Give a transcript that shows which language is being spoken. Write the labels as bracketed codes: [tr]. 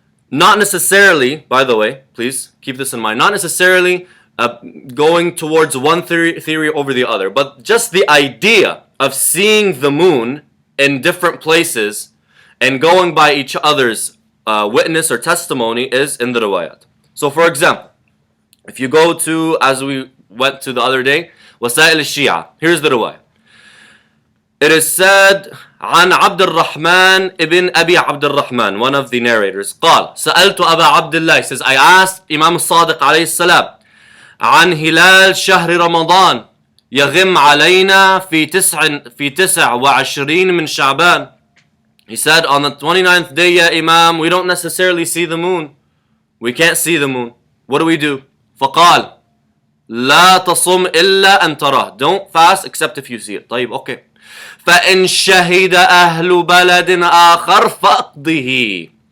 [en] Not necessarily, by the way, please keep this in mind, not necessarily going towards one theory over the other, but just the idea of seeing the moon in different places and going by each other's witness or testimony is in the riwayat. So for example, if you go to, as we went to the other day, Wasail al-Shia, here's the riwayah. It is said, [ar] عن عبد الرحمن ابن أبي عبد الرحمن, [en] one of the narrators, [ar] قال سألت أبا عبد الله, [en] he says, I asked Imam al-Sadiq [ar] عليه السلام عن هلال شهر رمضان يغم علينا في 29 من شعبان. [en] He said, on the 29th day, Ya Imam, we don't necessarily see the moon. We can't see the moon. What do we do? [ar] فقال لا تصم إلا أن تراه. [en] Don't fast except if you see it. طيب, okay. [ar] فإن شهد أهل بلد آخر فأقضه.